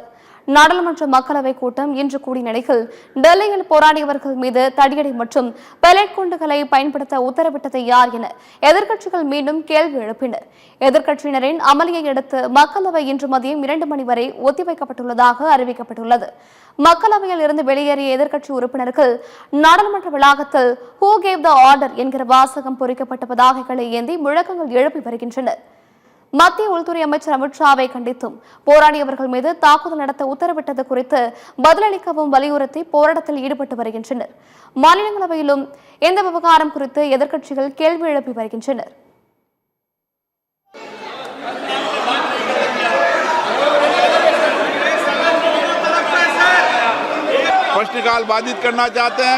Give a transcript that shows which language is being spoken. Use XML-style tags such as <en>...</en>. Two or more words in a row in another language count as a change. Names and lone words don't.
<ta>நாடாளுமன்ற மக்களவை கூட்டம் இன்று கூடிய நிலையில் டெல்லியில் போராடியவர்கள் மீது தடியடி மற்றும் பெலட் குண்டுகளை பயன்படுத்த உத்தரவிட்டது யார் என எதிர்க்கட்சிகள் மீண்டும் கேள்வி எழுப்பினர். எதிர்க்கட்சியினரின் அமளியை அடுத்து மக்களவை இன்று மதியம் 2 மணி வரை ஒத்திவைக்கப்பட்டுள்ளதாக அறிவிக்கப்பட்டுள்ளது. மக்களவையில் இருந்து வெளியேறிய எதிர்க்கட்சி உறுப்பினர்கள் நாடாளுமன்ற வளாகத்தில்</ta> <en>"Who gave the order"</en> <ta>என்கிற வாசகம் பொறிக்கப்பட்ட பதாகைகளை ஏந்தி முழக்கங்கள் எழுப்பி வருகின்றனர். மத்திய உள்துறை அமைச்சர் அமித்ஷாவை கண்டித்தும் போராடியவர்கள் மீது தாக்குதல் நடத்த உத்தரவிட்டது குறித்து பதிலளிக்கவும் வலியுறுத்தி போராட்டத்தில் ஈடுபட்டு வருகின்றனர். மாநிலங்களவையிலும் இந்த விவகாரம் குறித்து எதிர்க்கட்சிகள் கேள்வி எழுப்பி வருகின்றனர்.</ta> <hi>प्रश्नकाल बाधित करना चाहते हैं।</hi>